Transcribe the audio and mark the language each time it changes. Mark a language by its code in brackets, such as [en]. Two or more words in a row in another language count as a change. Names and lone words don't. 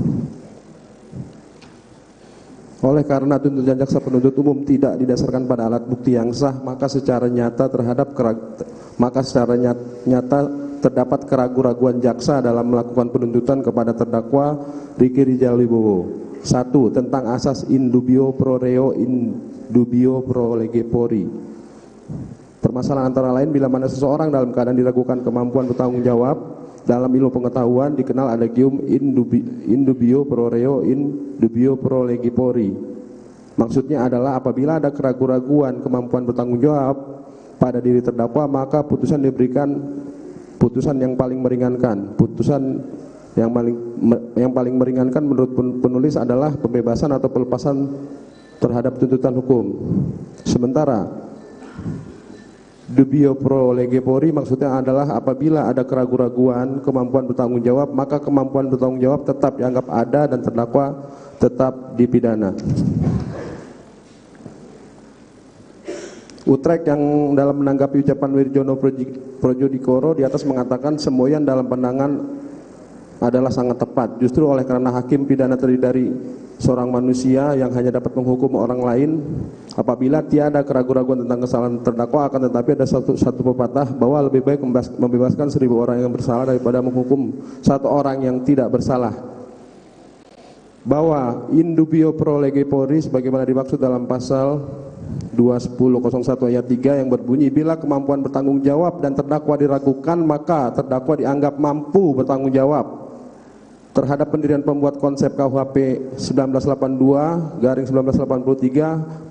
[id] Oleh karena tuntutan Jaksa Penuntut Umum tidak didasarkan pada alat bukti yang sah, maka secara nyata terdapat keraguan-raguan jaksa dalam melakukan penuntutan kepada terdakwa Ricky Rizal Wibowo. [la] 1. [id] Tentang asas [la] in dubio pro reo in dubio pro lege pori. [id] Permasalahan antara lain bila mana seseorang dalam keadaan diragukan kemampuan bertanggung jawab dalam ilmu pengetahuan dikenal adagium [la] in dubio pro reo in dubio pro lege pori. [id] Maksudnya adalah apabila ada keraguan-raguan kemampuan bertanggung jawab pada diri terdakwa, maka putusan diberikan putusan yang paling meringankan. Putusan yang paling meringankan menurut penulis adalah pembebasan atau pelepasan terhadap tuntutan hukum. Sementara [la] dubio pro lege pori [id] maksudnya adalah apabila ada keraguan-raguan kemampuan bertanggung jawab, maka kemampuan bertanggung jawab tetap dianggap ada dan terdakwa tetap dipidana. Utrecht yang dalam menanggapi ucapan Wirjono Projodikoro di atas mengatakan semboyan dalam pandangan adalah sangat tepat. Justru oleh karena hakim pidana terdiri dari seorang manusia yang hanya dapat menghukum orang lain apabila tiada keraguan-raguan tentang kesalahan terdakwa, akan tetapi ada satu pepatah bahwa lebih baik membebaskan 1000 orang yang bersalah daripada menghukum satu orang yang tidak bersalah. Bahwa [la] in dubio pro lege pori [id] sebagaimana dimaksud dalam pasal 210.01 ayat 3 yang berbunyi, bila kemampuan bertanggung jawab dan terdakwa diragukan, maka terdakwa dianggap mampu bertanggung jawab terhadap pendirian pembuat konsep KUHP 1982/1983.